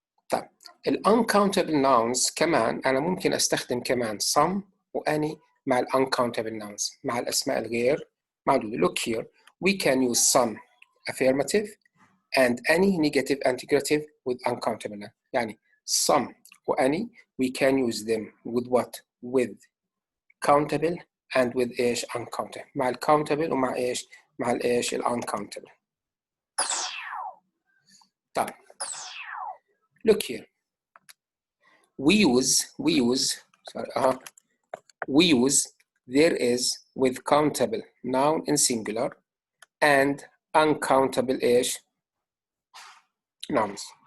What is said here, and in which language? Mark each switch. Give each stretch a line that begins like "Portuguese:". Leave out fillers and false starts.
Arabic: طيب ال uncountable nouns كمان أنا ممكن أستخدم كمان some و any مع ال uncountable nouns، مع الأسماء الغير معدودة.
English: Look here, we can use some affirmative and any negative integrative with uncountable nouns. يعني some و any we can use them with what? with countable and with إيش؟ uncountable.
Arabic: مع ال countable ومع إيش؟ مع الإيش؟ ال uncountable.
English: طيب look here, we use sorry we use there is with countable noun in singular and uncountable ايش nouns.